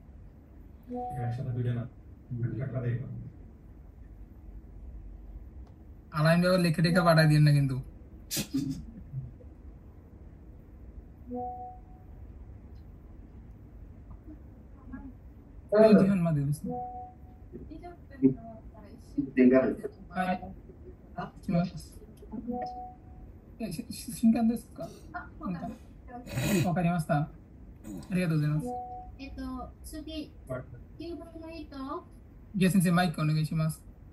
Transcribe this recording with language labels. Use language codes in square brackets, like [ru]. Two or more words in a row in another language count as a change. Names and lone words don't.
[bn] আলাইন ভাই লিখে টেখে পাঠাই দিন না কিন্তু। জীবন মা দিস 新刊ですか？ [ja] わかりました。ありがとうございます。次、9番の人。ギア先生、マイクお願いします。